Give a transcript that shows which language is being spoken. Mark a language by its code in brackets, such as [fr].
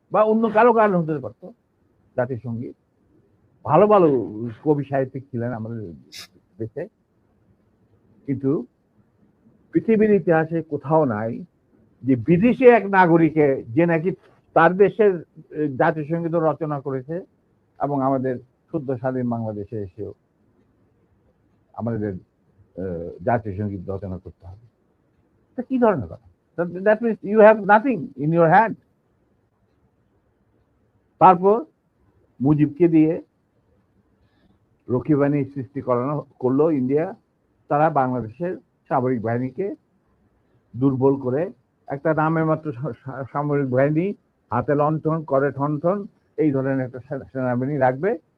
[bn] বা অন্য কারো গান হতে পারতো জাতীয় সঙ্গীত। ভালো ভালো কবি সাহিত্যিক ছিলেন আমাদের দেশে, কিন্তু পৃথিবীর ইতিহাসে কোথাও নাই যে বিদেশি এক নাগরিকে যে নাকি তার দেশের জাতীয় সঙ্গীত রচনা করেছে এবং আমাদের সদ্য স্বাধীন বাংলাদেশে এসেও আমাদের জাতীয় সঙ্গীত রচনা করতে হবে। কি ধরনের কথা? [en] That means you have nothing in your hand. [bn] তারপর মুজিবকে দিয়ে রক্ষী বাহিনী সৃষ্টি করলো ইন্ডিয়া। তারা বাংলাদেশের সামরিক বাহিনীকে দুর্বল করে একটা নামে মাত্র সামরিক বাহিনী, হাতে লণ্ঠন, করে ঠনঠন, এই ধরনের একটা সেনাবাহিনী রাখবে।